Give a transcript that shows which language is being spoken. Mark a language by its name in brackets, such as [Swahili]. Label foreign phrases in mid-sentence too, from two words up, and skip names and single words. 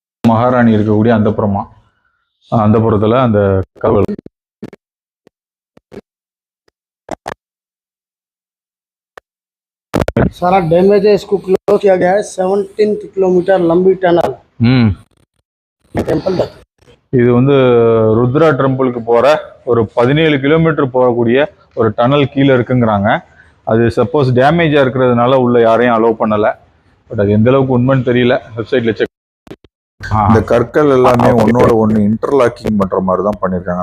[Tamil] மகாராணி இருக்கக்கூடிய அந்தப்புறத்தில் அந்த கதவு. [Hindi] सारा डैमेज है, इसको क्लोज किया गया है। 17 किलोमीटर लंबी [English] tunnel temple [Hindi] तक। [Tamil] இது வந்து ருத்ரா டெம்பிளுக்கு போகிற ஒரு 17 கிலோமீட்டர் போகக்கூடிய ஒரு டனல் கீழே இருக்குங்கிறாங்க. அது சப்போஸ் டேமேஜாக இருக்கிறதுனால உள்ள யாரையும் அலோவ் பண்ணலை. பட் அது எந்த அளவுக்கு உண்மைன்னு தெரியல, வெப்சைட்டில் செக். இந்த கற்கள் எல்லாமே ஒன்னோட ஒன்று இன்டர்லாக்கிங் பண்ணுற மாதிரி தான் பண்ணியிருக்காங்க.